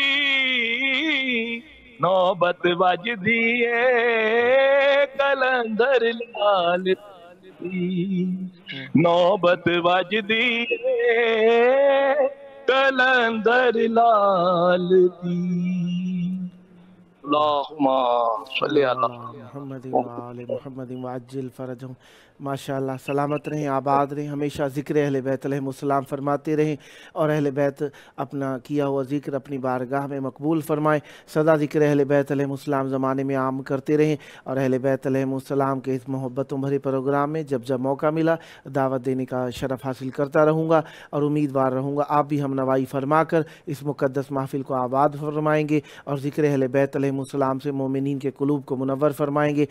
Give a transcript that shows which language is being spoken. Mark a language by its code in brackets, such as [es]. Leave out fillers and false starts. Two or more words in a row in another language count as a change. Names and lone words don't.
[pa] نوبت وجدی ہے کلندر لال دی نوبت وجدی ہے کلندر لال دی [ar] اللہم صلی اللہ محمد وآل محمد وعجل فرجہم. [ur] ماشاءاللہ سلامت رہیں، آباد رہیں، ہمیشہ ذکر اہل بیت [ar] علیہ السلام [ur] فرماتے رہیں اور اہل بیت اپنا کیا ہوا ذکر اپنی بارگاہ میں مقبول فرمائیں. سدا ذکر اہل بیت [ar] علیہ السلام [ur] زمانے میں عام کرتے رہیں اور اہل بیت [ar] علیہ السلام [ur] کے اس محبتوں بھرے پروگرام میں جب جب موقع ملا دعوت دینے کا شرف حاصل کرتا رہوں گا اور امیدوار رہوں گا آپ بھی ہم نوائی فرما کر اس مقدس محفل کو آباد فرمائیں گے اور ذکر اہل بیت علیہ السلام سے مومنین کے قلوب کو منور فرمائیں گے.